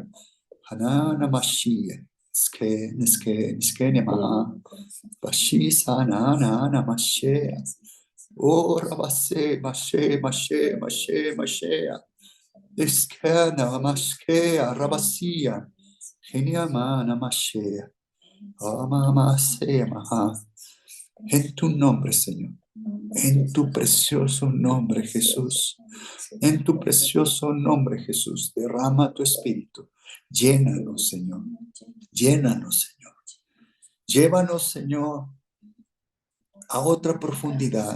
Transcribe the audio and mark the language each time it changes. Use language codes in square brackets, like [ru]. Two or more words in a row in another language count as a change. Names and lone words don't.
[es] Hanana Mashia, Niske Nemaha, Bashisa Nana Mashea, O Rabase, Mashea, Iskana Mashkea, Rabasia, Geniamana Mashea, Amamasea Maha, en tu nombre, Señor, en tu precioso nombre, Jesús, en tu precioso nombre, Jesús, derrama tu espíritu. Llénanos, Señor. Llénanos, Señor. Llévanos, Señor, a otra profundidad.